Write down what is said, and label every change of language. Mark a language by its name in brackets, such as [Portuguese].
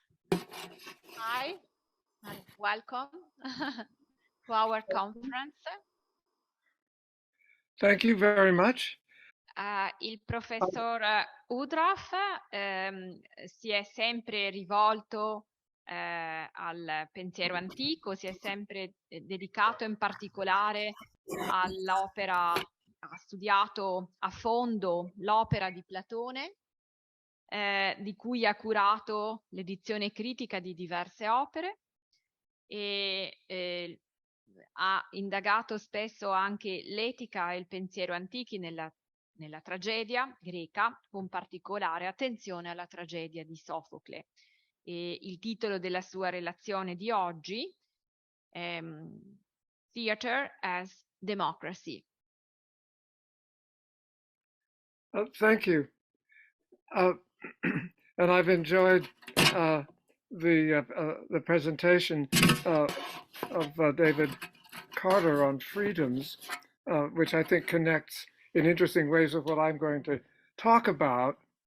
[English] Hi, and welcome to our conference. Thank you very much. [Italian] Il professor Woodruff si è sempre rivolto al pensiero antico, si è sempre dedicato in particolare all'opera, ha studiato a fondo l'opera di Platone, di cui ha curato l'edizione critica di diverse opere e ha indagato spesso anche l'etica e il pensiero antichi nella tragedia greca, con particolare attenzione alla tragedia di Sofocle. E il titolo della sua relazione di oggi è [English] Theater as Democracy. Thank you. And I've enjoyed the presentation of David Carter on freedoms, which I think connects in interesting ways with what I'm going to talk about.